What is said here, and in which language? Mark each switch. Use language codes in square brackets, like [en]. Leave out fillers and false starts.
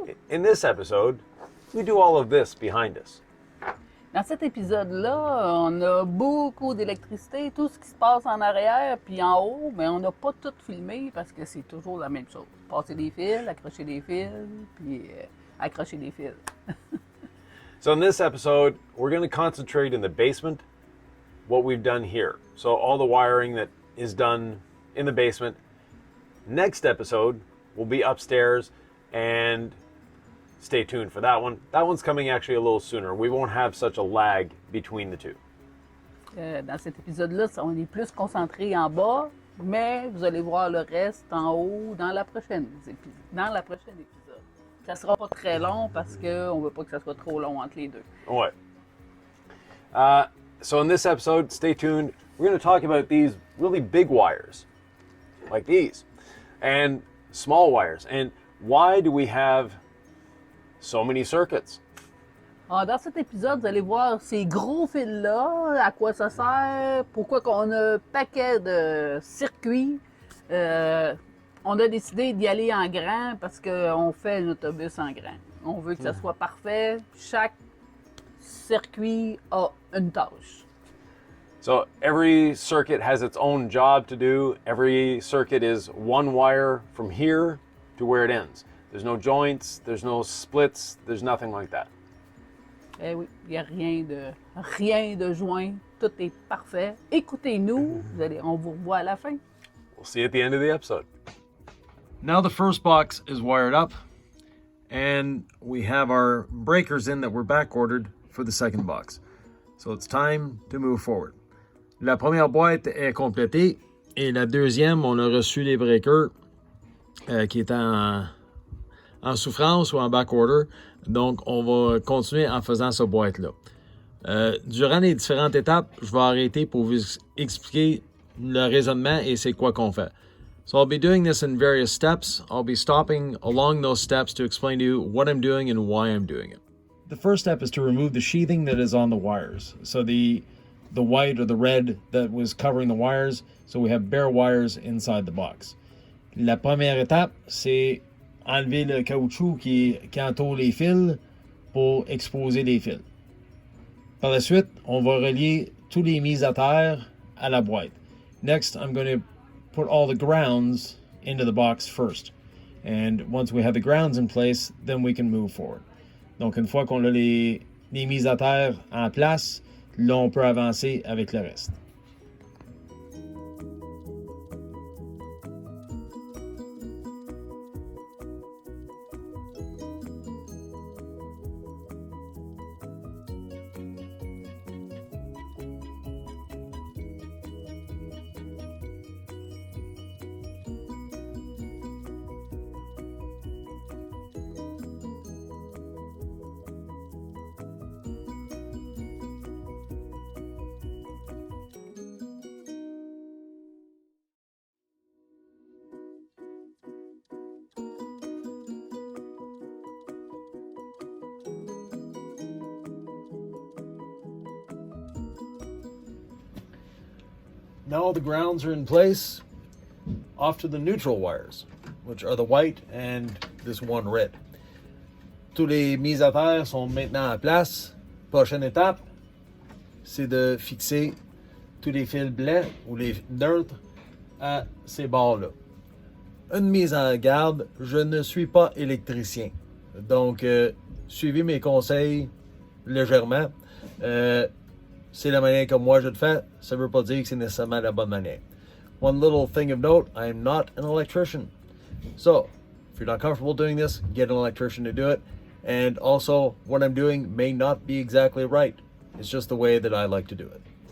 [en] In this episode, we do all of this behind us. [fr] Dans cet épisode-là, on a beaucoup d'électricité, tout ce qui se passe en arrière puis en haut, mais on n'a pas tout filmé parce que c'est toujours la même chose. Passer des fils, accrocher des fils, puis accrocher des fils. [en] So in this episode, we're going to concentrate in the basement, what we've done here. So all the wiring that is done in the basement. Next episode will be upstairs, and stay tuned for that one. That one's coming actually a little sooner. We won't have such a lag between the two. [fr] Dans cet épisode-là, on est plus concentré en bas, mais vous allez voir le reste en haut dans la prochaine épisode. Ça sera pas très long parce qu'on veut pas que ça soit trop long entre les deux. Ouais. [en] So in this episode, stay tuned. We're going to talk about these really big wires, like these, and small wires. And why do we have so many circuits? [fr] Dans cet épisode, vous allez voir ces gros fils-là, à quoi ça sert, pourquoi qu'on a un paquet de circuits. On a décidé d'y aller en grand parce qu'on fait un autobus en grand. On veut que ça soit parfait. Chaque circuit a une tâche. [en] So every circuit has its own job to do. Every circuit is one wire from here to where it ends. There's no joints, there's no splits, there's nothing like that. [fr] Eh oui, il n'y a rien de joint. Tout est parfait. Écoutez-nous, on vous revoit à la fin. [en] We'll see you at the end of the episode. Now the first box is wired up, and we have our breakers in that were back ordered for the second box. So it's time to move forward. [fr] La première boîte est complétée et la deuxième, on a reçu les breakers qui étaient en souffrance ou en back order. Donc, on va continuer en faisant cette boîte-là. Durant les différentes étapes, je vais arrêter pour vous expliquer le raisonnement et c'est quoi qu'on fait. [en] So I'll be doing this in various steps. I'll be stopping along those steps to explain to you what I'm doing and why I'm doing it. The first step is to remove the sheathing that is on the wires. So the white or the red that was covering the wires, so we have bare wires inside the box. [fr] La première étape, c'est enlever le caoutchouc qui entoure les fils pour exposer les fils. Par la suite, on va relier tous les mises à terre à la boîte. [en] Next, I'm going to put all the grounds into the box first. And once we have the grounds in place, then we can move forward. [fr] Donc, une fois qu'on a les mises à terre en place, là, on peut avancer avec le reste. [en] Now all the grounds are in place, off to the neutral wires, which are the white and this one red. [fr] Tous les mises à terre sont maintenant en place. Prochaine étape, c'est de fixer tous les fils blancs ou les neutres à ces bords-là. Une mise en garde, je ne suis pas électricien. Donc, suivez mes conseils légèrement. C'est la manière comme moi je le fais, ça ne veut pas dire que c'est nécessairement la bonne manière. [en] One little thing of note, I am not an electrician. So, if you're not comfortable doing this, get an electrician to do it. And also, what I'm doing may not be exactly right. It's just the way that I like to do it.